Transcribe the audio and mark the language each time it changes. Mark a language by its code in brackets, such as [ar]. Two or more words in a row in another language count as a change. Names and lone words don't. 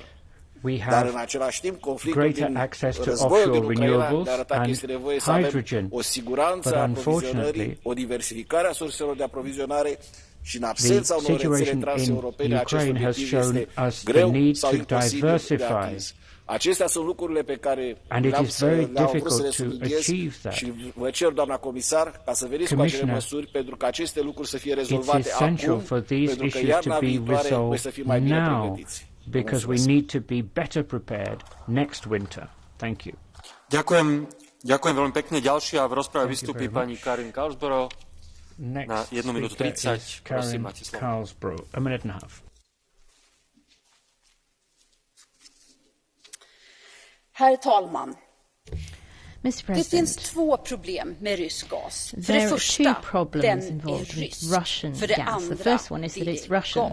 [ro] Dar în același timp, conflictul din războiul din Ucraina ne arăta că este nevoie să avem o siguranță a aprovizionării, o diversificare a surselor de aprovizionare și în absența unor rețele transeuropene, acest obiectiv este greu sau imposibil de atins. Acestea sunt lucrurile pe care le-am vrut să le subliniez și vă cer, doamna comisar, ca să veniți cu acele măsuri pentru că aceste lucruri să fie rezolvate acum, pentru că iarna viitoare voi să fim mai bine pregătiți. [en] Because we need to be better prepared next winter. Thank you. [sk] Ďakujem veľmi pekne. Ďalšia v rozprave vystúpi pani Karin Karlsborough na 1 minútu 30. Prosím, máte slovo. [en] A minute and a half. [sv] Herr talman. [en] Mr. President, [sv] det finns två problem med rysk gas. För [en] there [sv] det [en] are [sv] första, [en] two problems [sv] den [en] involved [sv] är [en] with [sv] rysk. [en] Russian [sv] För det [en] gas. [sv] andra, [en] The first one is that it's Russian.